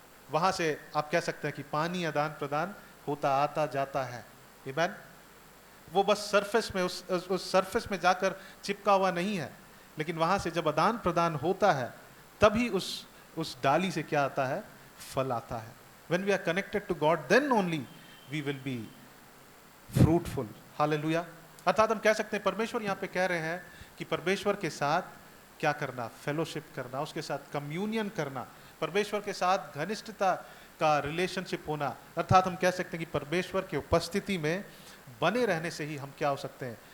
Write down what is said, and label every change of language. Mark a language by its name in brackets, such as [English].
[Hindi] वहां से आप कह सकते हैं कि पानी आदान प्रदान होता आता जाता है। आमीन। वो बस सरफेस में उस सरफेस में जाकर चिपका हुआ नहीं है, लेकिन वहां से जब आदान प्रदान होता है तभी उस डाली से क्या आता है? फल आता है। [English] When we are connected to God, then only we will be fruitful. Hallelujah. [Hindi] अर्थात हम कह सकते हैं परमेश्वर यहाँ पे कह रहे हैं कि परमेश्वर के साथ क्या करना? फेलोशिप करना, उसके साथ कम्युनियन करना, परमेश्वर के साथ घनिष्ठता का रिलेशनशिप होना। अर्थात हम कह सकते हैं कि परमेश्वर की उपस्थिति में बने रहने से ही हम क्या हो सकते हैं?